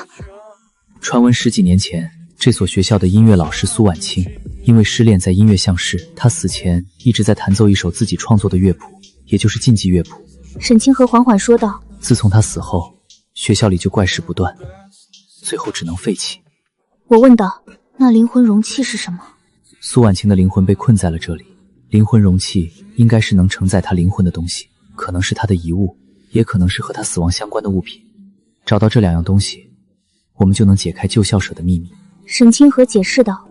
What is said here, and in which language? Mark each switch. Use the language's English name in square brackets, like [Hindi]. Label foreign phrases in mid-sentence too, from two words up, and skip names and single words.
[Chinese] 傳聞10幾年前，這所學校的音樂老師蘇婉清因為失戀在音樂相識，她死前一直在彈奏一首自己創作的樂譜，也就是禁忌樂譜。沈清河緩緩說道。自從她死後，學校裡就怪事不斷，最後只能廢棄。我問道，那靈魂容器是什麼？蘇婉清的靈魂被困在了這裡，靈魂容器應該是能承載她靈魂的東西，可能是她的遺物，也可能是和她死亡相關的物品。找到這2樣東西，我們就能解開舊校舍的秘密。沈清河解釋道。